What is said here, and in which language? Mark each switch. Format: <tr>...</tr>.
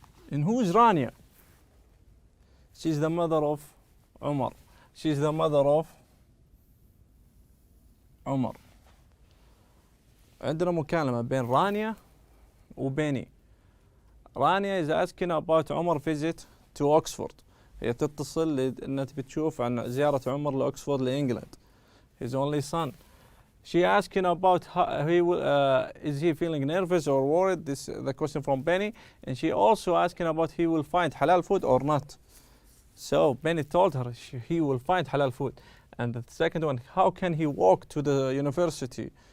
<en>And who is Rania? She's the mother of Omar. She's the mother of Omar.</en> <ar>عندنا مكالمة بين رانيا وبيني.</ar> <en>Rania is asking about Omar's visit to Oxford.</en> <ar>هي تتصل لأنها تبي تشوف عن زيارة عمر لأكسفورد لإنجلند.</ar> <en>His only son. She asking about how he will, is he feeling nervous or worried? This the question from Benny, and she also asking about he will find halal food or not. So Benny told her he will find halal food. And the second one, how can he walk to the university?</en>